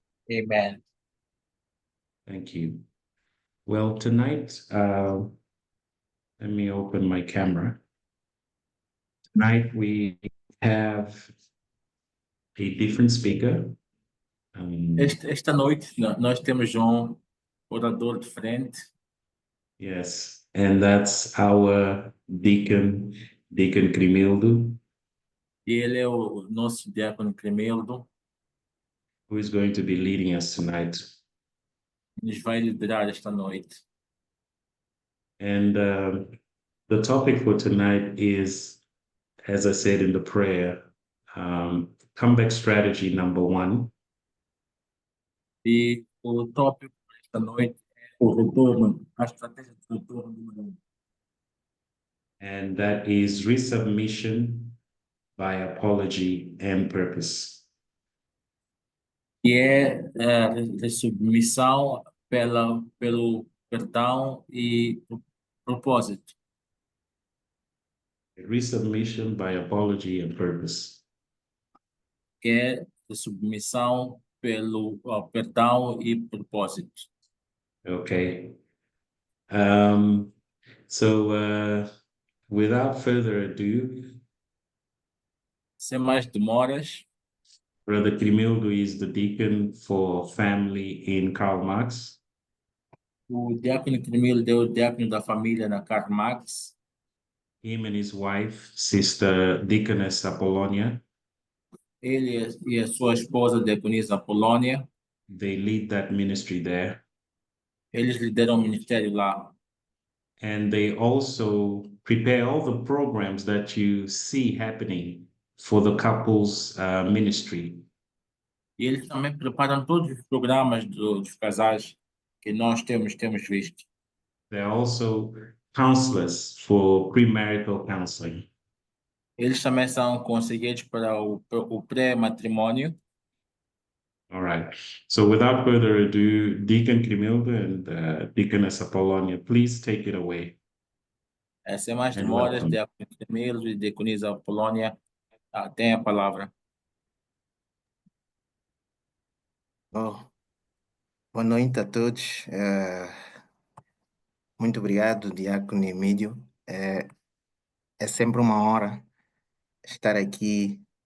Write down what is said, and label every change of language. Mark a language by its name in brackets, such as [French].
[English] Amen. Thank you. Well, tonight, let me open my camera. Tonight we have a different speaker. [Portuguese] Esta noite nós temos orador diferente. [English] Yes, and that's our Deacon Crimildo, [Portuguese] E ele é o nosso diácono Cremeldo. [English] who is going to be leading us tonight. [Portuguese] Nos vai liderar esta noite. [English] And the topic for tonight is, as I said in the prayer, comeback strategy number 1. [Portuguese] E o tópico desta noite é o retorno, a estratégia de retorno número 1. [English] And that is resubmission by apology and purpose. [Portuguese] Que é a submissão pelo perdão e propósito. [English] Resubmission by apology and purpose. [Portuguese] Que é a submissão pelo perdão e propósito. [English] Okay. So without further ado, [Portuguese] Sem mais demoras, [English] Brother Crimildo is the deacon for family in Karl Marx. [Portuguese] o diácono Cremil deu o diácono da família na Karl Marx. [English] Him and his wife, Sister Deaconess Apollonia, [Portuguese] Ele e a sua esposa, diaconisa Polônia, [English] they lead that ministry there. [Portuguese] eles lideram o ministério lá. [English] And they also prepare all the programs that you see happening for the couples ministry. [Portuguese] E eles também preparam todos os programas dos casais que nós temos visto. [English] They're also counselors for premarital counseling. [Portuguese] Eles também são conselheiros para o pré-matrimônio. [English] All right. So without further ado, Deacon Crimildo and Deaconess Apollonia, please take it away. [Portuguese] Sem mais [English] And [Portuguese] demoras, [English] welcome. [Portuguese] diácono Cremil e diaconisa Polônia tem a palavra. Boa noite a todos. Muito obrigado, Diácono Emílio. É sempre uma honra estar aqui